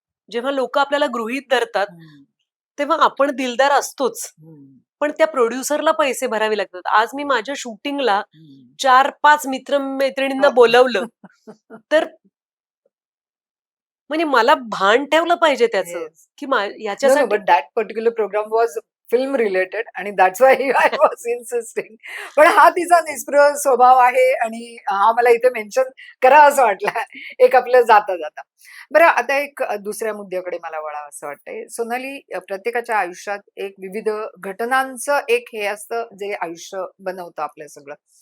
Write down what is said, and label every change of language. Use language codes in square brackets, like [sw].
[mr] जेव्हा लोक आपल्याला गृहीत धरतात तेव्हा आपण दिलदार असतोच, पण त्या प्रोड्युसरला पैसे भरावे लागतात. आज मी माझ्या शूटिंगला 4-5 मित्र-मैत्रिणींना बोलवलं, तर म्हणजे मला भान ठेवलं पाहिजे त्याचं, [en] Yes. [mr] की [en] No, [mr] याच्यासाठी [en] but that particular program was film related आणि that's why I was insisting. [mr] पण हा तिचा निष्प्रह स्वभाव आहे आणि हा मला इथे मेन्शन करा असं वाटलं एक आपलं जाता जाता. बरं आता एक दुसऱ्या मुद्द्याकडे मला वळावं असं वाटतंय. सोनाली, प्रत्येकाच्या आयुष्यात एक विविध घटनांचं एक हे असतं जे आयुष्य बनवतं आपलं सगळं.